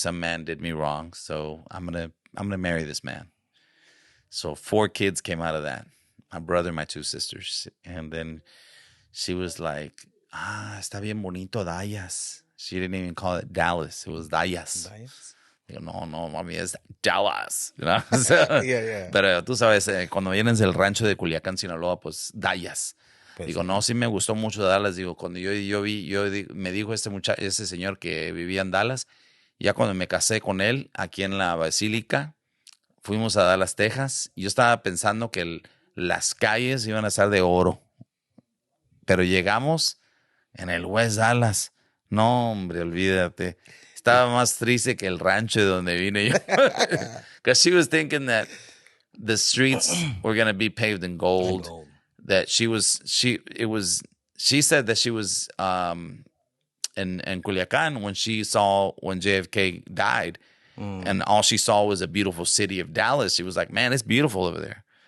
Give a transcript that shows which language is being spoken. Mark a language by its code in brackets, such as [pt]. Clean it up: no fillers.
[en] Some man did me wrong. So I'm going to marry this man. So 4 kids came out of that. My brother, my 2 sisters. And then she was like, [es] está bien bonito, Dallas. [en] She didn't even call it Dallas. It was Dallas. [es] Digo, no, mami, es Dallas. [en] So, Yeah. [es] Pero tú sabes, cuando vienes del rancho de Culiacán, Sinaloa, pues Dallas. Pues Digo, sí. no, sí me gustó mucho Dallas. Digo, cuando me dijo ese señor que vivía en Dallas, ya cuando me casé con él, aquí en la Basílica, fuimos a Dallas, Texas. Y yo estaba pensando que las calles iban a estar de oro. Pero llegamos en el West Dallas. No, hombre, olvídate. Estaba más triste que el rancho de donde vine yo. [en] Because she was thinking that the streets were going to be paved in gold. That she said that she was in Culiacán when JFK died. And all she saw was a beautiful city of Dallas. She was like, man, it's beautiful over there.